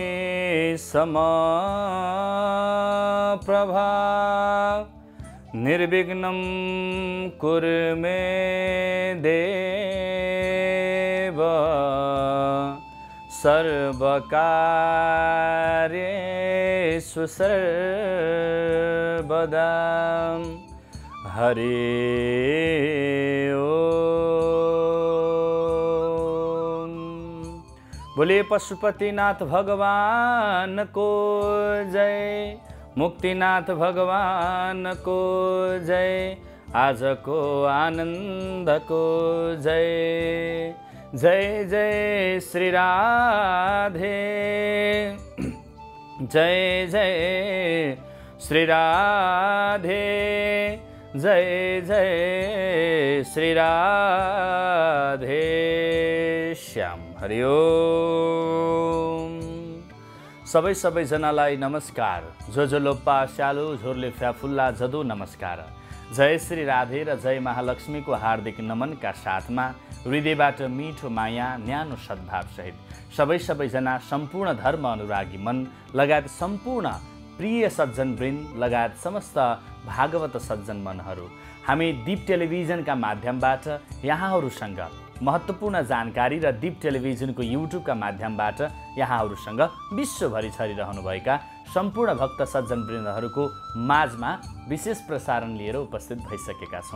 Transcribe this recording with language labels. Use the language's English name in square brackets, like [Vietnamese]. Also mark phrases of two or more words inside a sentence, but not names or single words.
[Sanskrit] समप्रभा निर्विघ्नं कुरु मे देव सर्वकार्येषु सर्वदा। [Nepali] हरि ओम। [Hindi] बोलिए पशुपतिनाथ भगवान को जय, मुक्तिनाथ भगवान को जय, आज को आनंद को जय। जय जय श्री राधे, जय जय श्री राधे, जय जय श्री राधे श्याम। [Nepali] हरि ओम। सबै जनालाई नमस्कार। जो लोप्पा स्यालु झोरले फ्याफुल्ला जदु नमस्कार। जय श्री राधे र जय महालक्ष्मी को हार्दिक नमन का साथमा हृदयबाट मीठो माया न्यानो सद्भाव सहित सबैजना सम्पूर्ण धर्म अनुरागी मन लगायत सम्पूर्ण प्रिय सज्जन वृन्द लगायत समस्त भागवत सज्जन मनहरू हामी दीप टेलिभिजनका माध्यमबाट यहाँहरूसँग महत्त्वपूर्ण जानकारी र दीप टेलिभिजनको युट्युबका माध्यमबाट यहाँहरूसँग विश्वभरि छरिरहनुभएका सम्पूर्ण भक्त सज्जन वृन्दहरूको माझमा विशेष प्रसारण लिएर उपस्थित भइसकेका छौँ।